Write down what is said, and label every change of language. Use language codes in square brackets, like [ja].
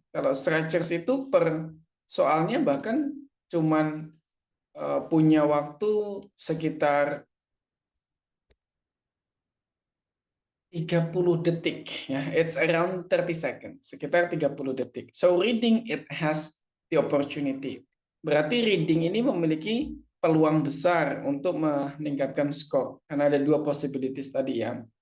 [id] Kalau structures itu per soalnya bahkan cuman punya waktu sekitar 30 detik ya. [en] It's around 30 seconds, [id] sekitar 30 detik. [en] So reading it has the opportunity. [id] Berarti reading ini memiliki peluang besar untuk meningkatkan skor karena ada dua possibilities tadi ya.